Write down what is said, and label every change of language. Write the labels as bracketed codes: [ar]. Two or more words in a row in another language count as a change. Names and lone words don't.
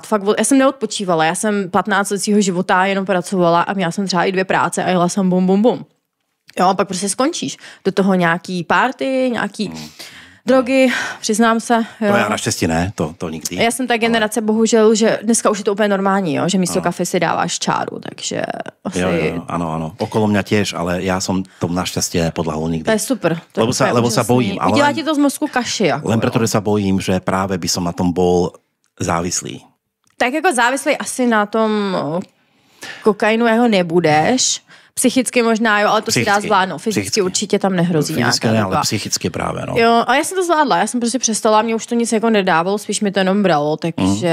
[cs] Fakt, já jsem neodpočívala, já jsem 15 let svýho života jenom pracovala a měla jsem třeba i 2 práce a jela jsem bum. Jo, a pak prostě skončíš. Do toho nějaký party, nějaký drogy, přiznám se. Jo. No já naštěstí ne, to nikdy. Já jsem ta generace, bohužel, že dneska už je to úplně normální, jo, že místo kafe si dáváš čáru, takže asi... Jo, ano. [sk] Okolo mňa tiež, ale já som tomu naštěstí nepodlahol nikdy. [cs] To je super. To [sk] lebo sa bojím. Ale [cs] udělá ti to z mozku kaši. Jako, [sk] len preto, že sa bojím, že práve by som na tom bol závislý. [cs] Tak jako závislý asi na tom kokainu jeho nebudeš. Psychicky možná, jo, ale to si dá zvládnout. Fyzicky určitě tam nehrozí fyzicky ne, ale psychicky právě, no. Jo, a já jsem to zvládla, já jsem prostě přestala, mě už to nic jako nedávalo, spíš mi to jenom bralo, takže...